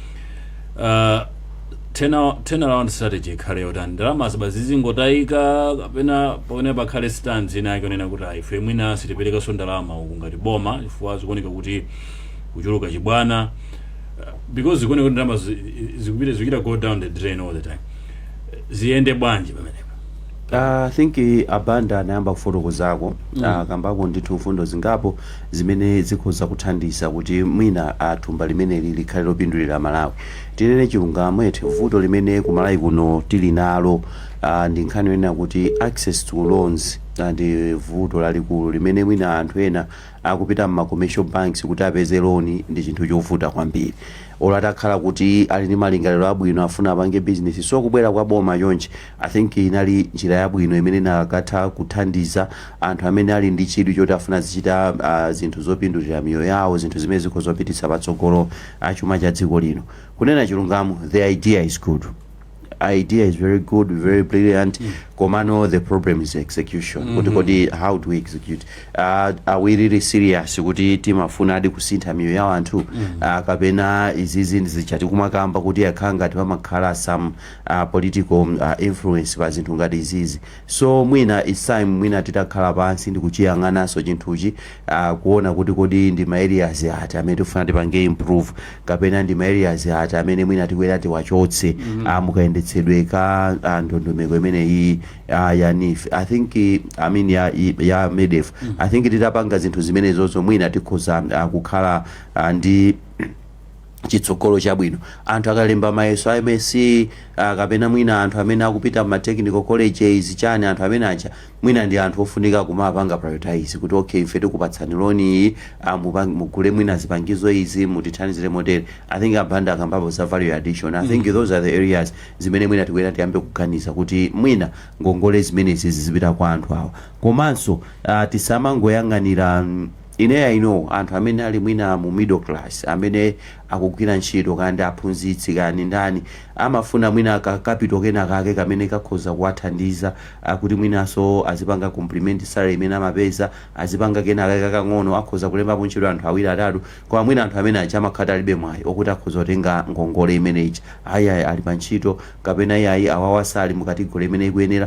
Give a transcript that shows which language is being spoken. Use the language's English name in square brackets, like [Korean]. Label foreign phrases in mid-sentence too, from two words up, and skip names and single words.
[English] Turnaround strategy [Nyanja] khale yotani ndalama zingotayika kapena pamene pakhale stands ina ikonena kuti ife mwina sitiperekaso ndalama uku ngati boma chifukwa zikuoneka kuti kuchuluka chibwana because zikuoneka kuti ndalama zikupita [English] go down the drain all the time. [Nyanja] Ziyende bwanji pamenepo? [English] I think [Nyanja] abanda anayamba kufotokozako kambako ndithu mfundo zingapo zimene zikhoza kuthandiza kuti mwina thumba limene likhale lopindulira Malawi. Tinene chilungamo eti vuto limene ku Malawi kuno tili nalo ndi nkhani yonena kuti [English] access to loans [Nyanja] ndi vuto lalikulu limene mwina anthu ena akupita mu [English] commercial banks [Nyanja] kuti apeze loan ndi chinthu chovuta kwambiri. Olatakhala kuti ali ndi malingaliro abwino afuna apange business so kubwera kwa boma chonchi [English] I think [Nyanja] inali njira yabwino imene nakatha kuthandiza anthu amene ali ndi chidwi choti afuna zichita zinthu zopindulira miyoyo yawo, zinthu zimene zikhozopititsa patsogolo chuma cha dziko lino. Kunena chilungamo, [English] the idea is good. Idea is very good, very brilliant. Komano, the problem is execution. Kuti how do we execute? Are we really serious? [Nyanja] Kuti timafuna adi kusintha miyoyo ya anthu kapena izizi ndizichati kumakamba kuti akhanga tipamakhala [English] some political influence [Nyanja] pa zinthu ngati izizi. So mwina [English] it's time [Nyanja] mwina titakhala pansi ndi kuchiyang'anaso chinthuchi kuona kuti kodi ndi ma areas ati amene tifuna tipange improve kapena ndi ma areas ati amene mwina tikwera tiwachotse mukayendetsedwe ka ndondomeko imene iyi ya NIFI. [English] I think I mean ya MEDEF. I think [Nyanja] titapanga zinthu zimene zozo mwina tikhoza kukhala ndi chitsogolo chabwino. Anthu akalemba mayeso MSc kapena mwina anthu amene akupita ma [English] technical colleges [Nyanja] chani anthu amene acha mwina ndi anthu ofunika kumapanga prioritize kuti okay ife tikupatsani loan iyi mugule mwina zipangizo izi mutithandizire motel. [English] I think [Nyanja] abanda akambapo za [English] value addition. I think those are the areas [Nyanja] zimene mwina tikwera tiyambe kuganiza kuti mwina ngongole zimene zizipita kwa anthu awa. Komanso tisamangoyang'anira ine [English] I know [Nyanja] anthu amene ali mwina mu [English] middle class [Nyanja] amene akugwira ntchito kandi aphunzitsi kani ndani amafuna mwina capital kena kake kamene kakhoza kuwathandiza kuti mwinaso azipanga [English] complement salary [Nyanja] imene amapeza, azipanga kena kake kakang'ono akhoza kulembapo ntchito anthu awiri atatu, koma mwina anthu amene aja amakhata alibe mwayi okuti akhoza kutenga ngongole imeneyi ayi ali pa ntchito kapena ayi awawasali mukategori imene ikuyenera.